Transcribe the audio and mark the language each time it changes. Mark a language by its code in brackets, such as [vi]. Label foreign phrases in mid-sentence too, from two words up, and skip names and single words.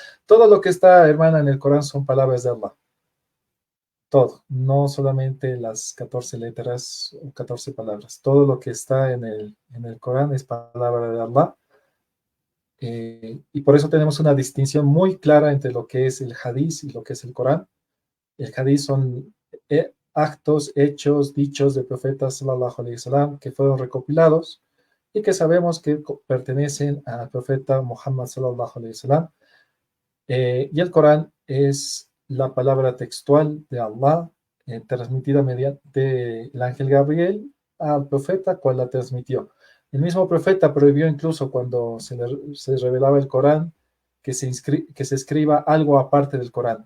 [es] Todo lo que está, hermana, en el Corán son palabras de Allah. Todo, no solamente las 14 letras o 14 palabras. Todo lo que está en el Corán es palabra de Allah. Y por eso tenemos una distinción muy clara entre lo que es el Hadís y lo que es el Corán. El Hadís son actos, hechos, dichos de profetas [ar] صلى الله عليه وسلم [es] que fueron recopilados y que sabemos que pertenecen al profeta Muhammad [ar] صلى الله عليه وسلم. [es] Y el Corán es la palabra textual de Allah transmitida mediante el ángel Gabriel al profeta, cual la transmitió. El mismo profeta prohibió incluso cuando se revelaba el Corán que se escriba algo aparte del Corán.